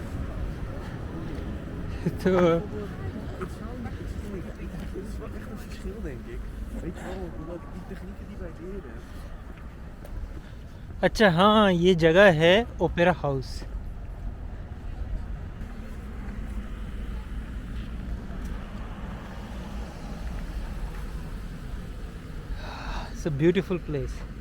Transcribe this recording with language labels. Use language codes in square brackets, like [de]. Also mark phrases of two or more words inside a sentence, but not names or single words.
[hi] तो [nl] denk ik. Weet je wel, omdat die technieken die wij leren. [hi] अच्छा हाँ, ये जगह है ओपेरा हाउस। [en] It's a beautiful place.